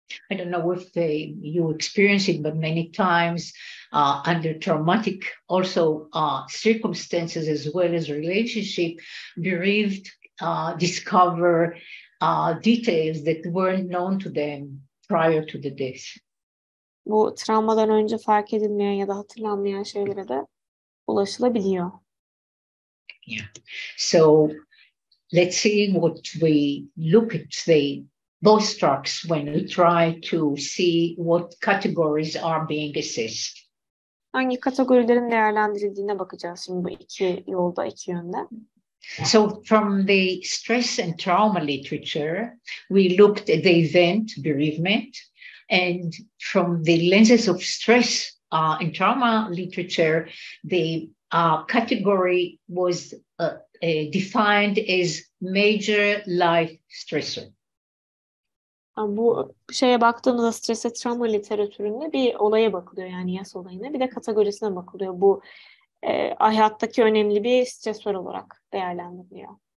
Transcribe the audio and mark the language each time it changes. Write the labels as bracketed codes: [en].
[en] I don't know if you experience it, but many times under traumatic also circumstances as well as relationship, bereaved discover details that weren't known to them prior to the death. [tr] Bu travmadan önce fark edilmeyen ya da hatırlanmayan şeylere de ulaşılabiliyor. [en] Yeah. So let's see what we look at both strokes when we try to see what categories are being assessed. [tr] Hangi kategorilerin değerlendirildiğine bakacağız şimdi bu iki yolda, iki yönde. [en] So from the stress and trauma literature, we looked at the event bereavement, and from the lenses of stress and trauma literature, the category was defined as major life stressor. [tr] Bu şeye baktığımızda stres ve travma literatüründe bir olaya bakılıyor, yani yas olayına, bir de kategorisine bakılıyor. Bu hayattaki önemli bir stresör olarak değerlendiriliyor.